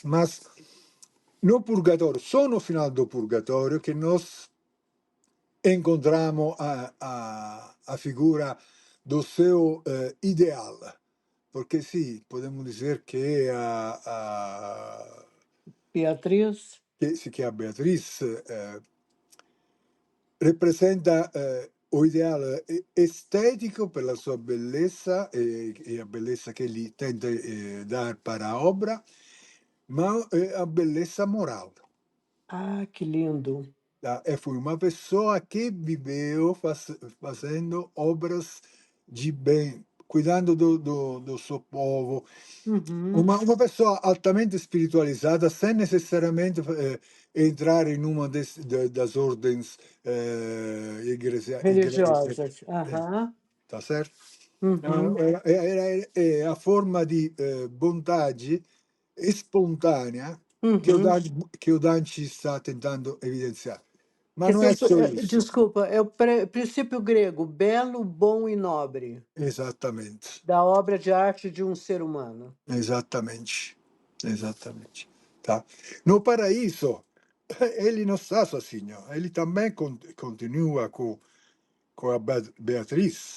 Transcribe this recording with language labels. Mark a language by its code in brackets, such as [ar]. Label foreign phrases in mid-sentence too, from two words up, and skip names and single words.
[pt] Mas no purgatório, só no final do purgatório, que nós encontramos a figura do seu ideal. Porque sim, podemos dizer que Beatriz. [it] que a Beatriz rappresenta o ideale estetico per la sua bellezza e la bellezza che gli tenta [pt] dar para a obra, [it] ma a bellezza morale. [pt] Ah, que lindo. Tá? E foi uma pessoa que viveu fazendo obras de bem, cuidando do seu povo, Uhum. uma pessoa altamente spiritualizzata, sem necessariamente [it] entrare in una [pt] das ordens Religiosas. eh, Aham. tá certo? Uhum. [it] È a forma di bontade spontanea Uhum. che o Dante sta tentando evidenziare. Ma non [pt] Esse é [it] è solo isso. [pt] desculpa, é o princípio grego, belo, bom e nobre, [it] Esattamente. [pt] da obra de arte de um ser humano. [it] Esattamente, esattamente. [pt] Tá? No paraíso, ele não está sozinho, ele também continua com a Beatriz,